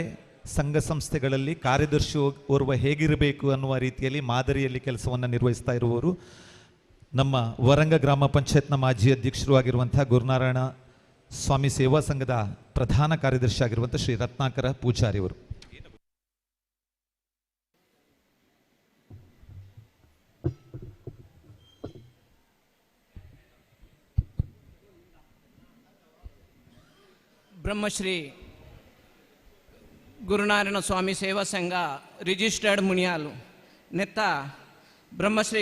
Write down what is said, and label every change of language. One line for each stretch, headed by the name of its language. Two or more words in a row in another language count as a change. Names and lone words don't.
Kannada: ಸಂಘ ಸಂಸ್ಥೆಗಳಲ್ಲಿ ಕಾರ್ಯದರ್ಶಿ ಓರ್ವ ಹೇಗಿರಬೇಕು ಅನ್ನುವ ರೀತಿಯಲ್ಲಿ ಮಾದರಿಯಲ್ಲಿ ಕೆಲಸವನ್ನು ನಿರ್ವಹಿಸ್ತಾ ಇರುವವರು ನಮ್ಮ ವರಂಗ ಗ್ರಾಮ ಪಂಚಾಯತ್ನ ಮಾಜಿ ಅಧ್ಯಕ್ಷರು ಆಗಿರುವಂಥ ಗುರುನಾರಾಯಣ ಸ್ವಾಮಿ ಸೇವಾ ಸಂಘದ ಪ್ರಧಾನ ಕಾರ್ಯದರ್ಶಿ ಆಗಿರುವಂಥ ಶ್ರೀ ರತ್ನಾಕರ ಪೂಜಾರಿ ಅವರು. ಬ್ರಹ್ಮಶ್ರೀ ಗುರುನಾರಾಯಣ ಸ್ವಾಮಿ ಸೇವಾ ಸಂಘ ರಿಜಿಸ್ಟರ್ಡ್ ಮುನಿಯಾಲು ನೆತ್ತ ಬ್ರಹ್ಮಶ್ರೀ